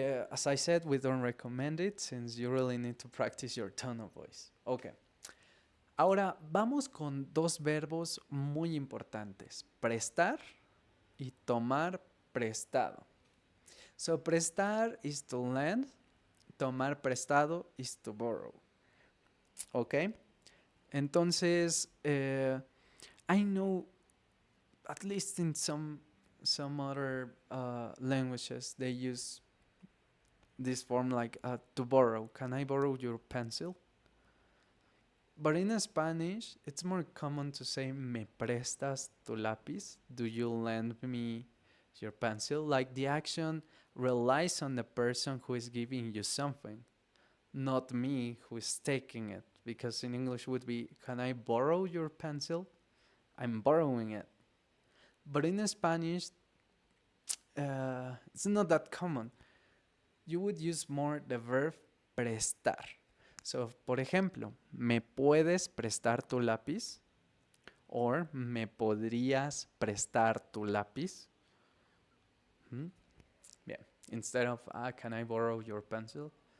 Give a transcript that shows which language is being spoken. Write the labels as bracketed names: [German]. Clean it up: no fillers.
[English] As I said, we don't recommend it since you really need to practice your tone of voice. Okay. [Spanish] Ahora vamos con 2 verbos muy importantes: prestar y tomar prestado. [English] So prestar is to lend, tomar prestado is to borrow. Okay? [Spanish] Entonces, [English] I know at least in some other languages they use this form like to borrow. Can I borrow your pencil? But in Spanish, it's more common to say [Spanish] me prestas tu lápiz. [English] Do you lend me your pencil? Like the action relies on the person who is giving you something, not me who is taking it. Because in English would be, can I borrow your pencil? I'm borrowing it. But in Spanish, it's not that common. You would use more the verb prestar. So, [Spanish] por ejemplo, ¿me puedes prestar tu lápiz? [English] Or, [Spanish] ¿me podrías prestar tu lápiz? [English] Yeah. Instead of, can I borrow your pencil?